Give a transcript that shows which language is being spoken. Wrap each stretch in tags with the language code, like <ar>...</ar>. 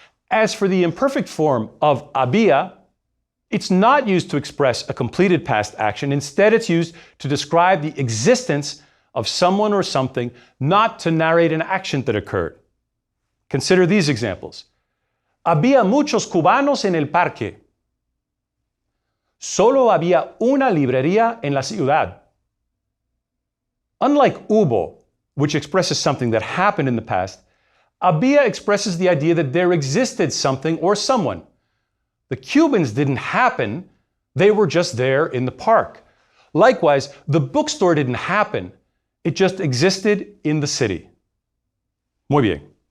<en>As for the imperfect form of había, it's not used to express a completed past action. Instead, it's used to describe the existence of someone or something, not to narrate an action that occurred. Consider these examples.</en> <es>Había muchos cubanos en el parque. Solo había una librería en la ciudad.</es> <en>Unlike hubo, which expresses something that happened in the past, había expresses the idea that there existed something or someone. The Cubans didn't happen, they were just there in the park. Likewise, the bookstore didn't happen, it just existed in the city.</en> <es>Muy bien.</es>